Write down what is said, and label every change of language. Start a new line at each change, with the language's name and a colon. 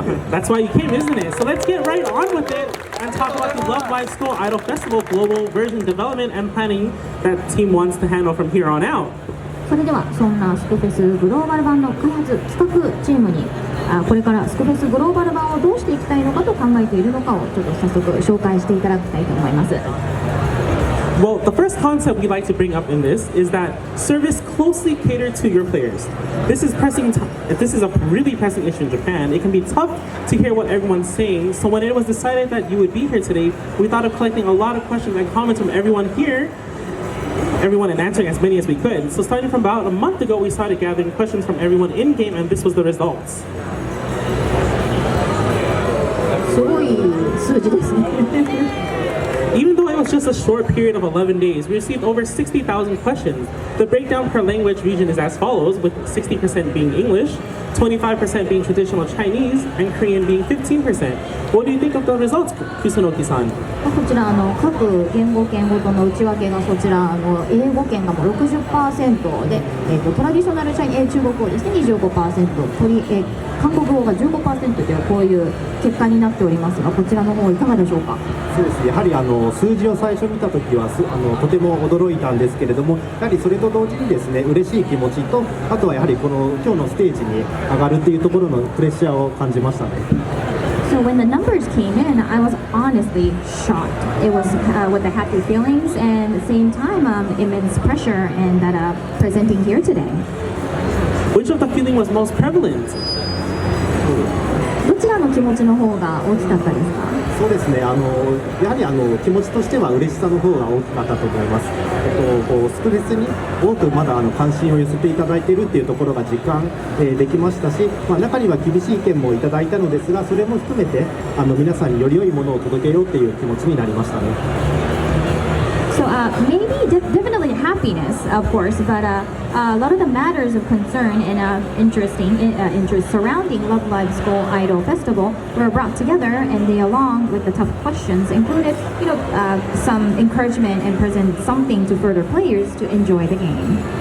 English: That's why you came, isn't it? So let's get right on with it and talk about the Love Live School Idol Festival global version development and planning that team wants to handle from here on out.
Japanese: それではそんなスクフェスグローバル版の開発企画チームにこれからスクフェスグローバル版をどうしていきたいのかと考えているのかをちょっと早速紹介していただきたいと思います。
English: Well, the first concept we'd like to bring up in this is that service closely catered to your players. This is a really pressing issue in Japan. It can be tough to hear what everyone's saying, so when it was decided that you would be here today, we thought of collecting a lot of questions and comments from everyone and answering as many as we could. So starting from about a month ago, we started gathering questions from everyone in-game, and this was the results.
Japanese: すごい数字ですね。
English: Even though it was just a short period of 11 days, we received over 60,000 questions. The breakdown per language region is as follows, with 60% being English, 25% being traditional Chinese, and Korean being 15%. What do you think of the results, Kusunoki-san?
Japanese: こちら各言語圏ごとの内訳がそちら英語圏がもう 60% で、トラディショナル中国語ですね 25%、韓国語が 15% というこういう結果になっておりますが、こちらの方いかがでしょうか。そうです。やはり数字を最初見たときはとても驚いたんですけれども、やはりそれと同時にですね、嬉しい気持ちと、あとはやはりこの今日のステージに上がるっていうところのプレッシャーを感じましたね。
English: So when the numbers came in, I was honestly shocked. It was with the happy feelings and at the same time immense pressure and that presenting here today. Which of the feeling was most prevalent?
Japanese: どちらの気持ちの方が大きかったですか。そうですね、やはり気持ちとしては嬉しさの方が大きかったと思います。スクフェスに多くまだ関心を寄せていただいているっていうところが実感、できましたし、中には厳しい意見もいただいたのですが、それも含めて皆さんにより良いものを届けようっていう気持ちになりましたね。
English: So maybe definitely happiness, of course, but a lot of the matters of concern and interest surrounding Love Live School Idol Festival were brought together, and they, along with the tough questions, included, some encouragement and present something to further players to enjoy the game.